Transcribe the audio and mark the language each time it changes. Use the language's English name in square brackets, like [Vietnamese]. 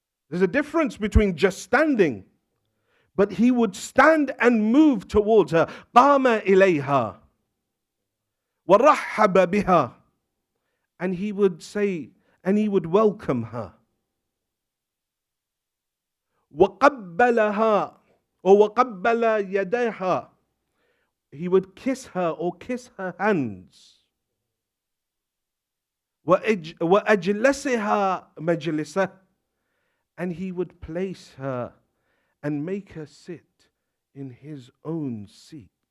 [English] There's a difference between just standing, but he would stand and move towards her. [Arabic] قَامَ إِلَيْهَا وَرَحَّبَ بِهَا. [English] And he would say, and he would welcome her. [Arabic] وَقَبَّلَهَا or وَقَبَّلَ يَدَيْهَا. [English] He would kiss her or kiss her hands. [Arabic] وَأَجْلَسِهَا مَجْلِسَهُ. [English] And he would place her and make her sit in his own seat.